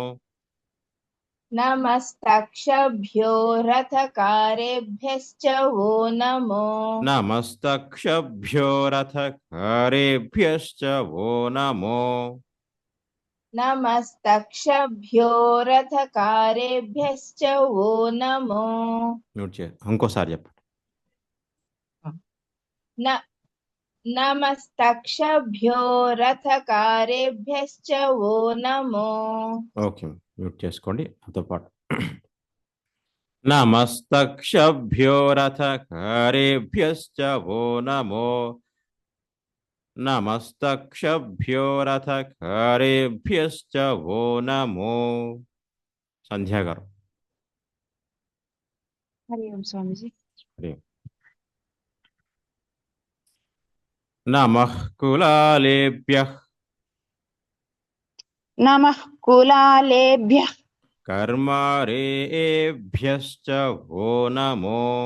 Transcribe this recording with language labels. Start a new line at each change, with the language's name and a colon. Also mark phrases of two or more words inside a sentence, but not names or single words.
Sanskrit: नमस्तक्षभ्यो रथकारेभ्यश्च वो नमो नमस्तक्षभ्यो रथकारेभ्यश्च वो नमो नमस्तक्षभ्यो रथकारेभ्यश्च वो नमो
Telugu: ఇంకోసారి చెప్పండి
Sanskrit: नमस्तक्षभ्यो रथकारेभ्यश्च वो नमो
Telugu: ఓకే మ్యూట్ చేసుకోండి నాతో పాటు
Sanskrit: नमस्तक्षभ्यो रथकारेभ्यश्च वो नमो नमस्तक्षभ्यो रथकारेभ्यश्च वो नमो
Telugu: సంధ్య గారు హరి ఓం స్వామీజీ.
Sanskrit: హరి ఓం. నమః కులాలేభ్యః నమః కులాలేభ్యః కర్మారేభ్యశ్చ వో నమో